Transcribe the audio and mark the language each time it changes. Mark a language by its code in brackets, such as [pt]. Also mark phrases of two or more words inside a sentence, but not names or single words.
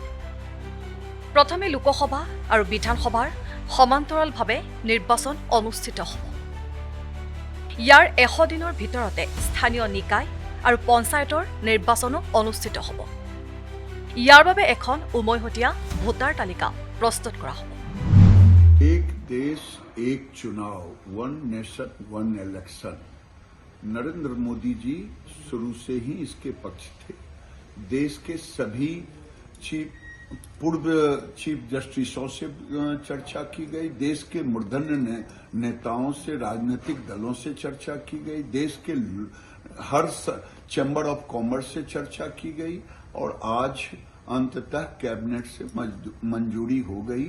[as] প্ৰথমে লোকসভা আৰু বিধানসভাৰ সমান্তৰালভাৱে নিৰ্বাচন অনুষ্ঠিত হ'ব। ইয়াৰ 100 দিনৰ ভিতৰতে স্থানীয় নিকায় আৰু পঞ্চায়তৰ নিৰ্বাচনো অনুষ্ঠিত হ'ব। ইয়াৰ বাবে এখন উমৈহতীয়া ভোটাৰ তালিকা প্ৰস্তুত কৰা হ'ব। [hi] एक देश एक चुनाव, [en] one nation one election. [hi] नरेंद्र मोदी जी शुरू से ही इसके पक्ष थे। देश के सभी पूर्व चीफ जस्टिसों से चर्चा की गई, देश के मूर्धन्य नेताओं से, राजनीतिक दलों से चर्चा की गई, देश के हर [en] chamber of commerce [hi] से चर्चा की गई और आज अंततः कैबिनेट से मंजूरी हो गई।